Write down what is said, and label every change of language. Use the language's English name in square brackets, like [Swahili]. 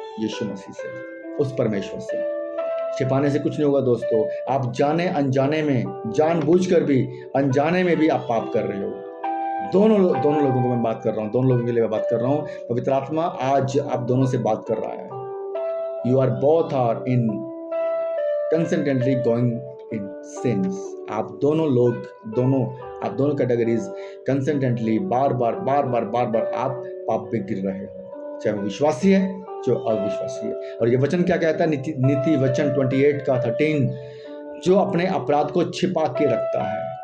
[Hindi] यीशु मसीह से, उस परमेश्वर से। छिपाने से कुछ नहीं होगा दोस्तों। आप जाने अनजाने में, जानबूझकर भी, अनजाने में भी आप पाप कर रहे हो। दोनों लोगों को मैं बात कर रहा हूँ, दोनों लोगों के लिए मैं बात कर रहा हूँ। पवित्र आत्मा आज आप दोनों से बात कर रहा है। [English] You are both are in consistently going in sins. [Hindi] आप दोनों कैटेगरीज कंसिस्टेंटली बार बार आप पाप में गिर रहे हो, चाहे वो विश्वासी है, जो अविश्वासी है। और ये वचन क्या कहता है? नीति वचन 28:13, जो अपने अपराध को छिपा के रखता है।